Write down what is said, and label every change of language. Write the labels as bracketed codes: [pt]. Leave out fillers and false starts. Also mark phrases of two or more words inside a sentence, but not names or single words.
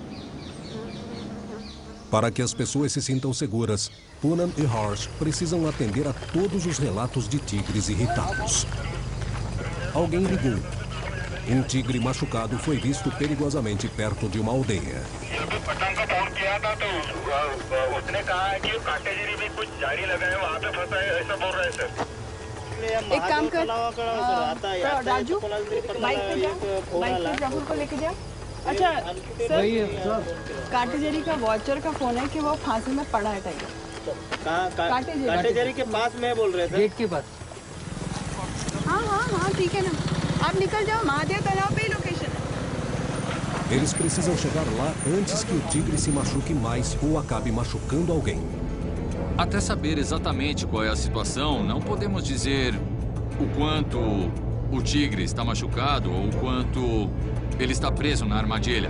[pt] Para que as pessoas se sintam seguras, Poonan e Harsh precisam atender a todos os relatos de tigres irritados. Alguém ligou. Um tigre machucado foi visto perigosamente perto de uma aldeia. [hi] एक काम कर राजू बाइक पे राहुल को लेके जा। अच्छा सर काटेजेरी का वॉचर का फोन है कि वो फांसी में पड़ा है टाइगर। काटेजेरी के पास में बोल रहे थे, गेट के पास। हाँ हाँ हाँ ठीक है ना, आप निकल जाओ, महादेव तालाब पे ही लोकेशन है। [pt] Eles precisam chegar lá antes que o tigre se machuque mais ou acabe machucando alguém. Até saber exatamente qual é a situação, não podemos dizer o quanto o tigre está machucado ou o quanto ele está preso na armadilha.